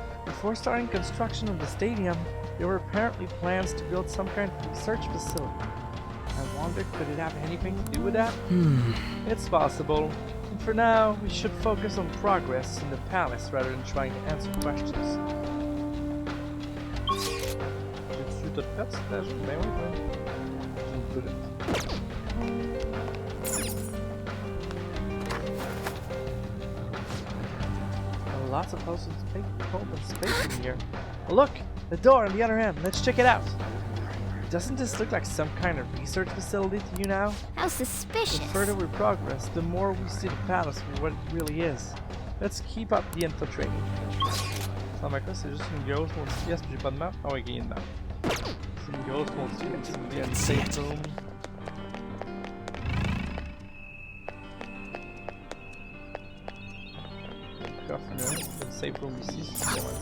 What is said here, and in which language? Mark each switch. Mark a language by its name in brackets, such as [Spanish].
[English] Before starting construction of the stadium, there were apparently plans to build some kind of research facility. I wonder, could it have anything to do with that? It's possible. And for now, we should focus on progress in the palace rather than trying to answer questions. [French] J'ai-tu tout fait, cet agent? Ben oui, ouais. J'ai une bullet. [English] Lots of open space in here. Oh, look! The door on the other end. Let's check it out. Doesn't this look like some kind of research facility to you now? How suspicious. The further we progress, the more we see the palace for what it really is. Let's keep up the infiltrating. [French] Ça m'a quoi, c'est juste une grosse pièce puis j'ai pas de map? Ah ouais, il y a une map. C'est une grosse pièce, il y a une safe room. Le safe room ici, c'est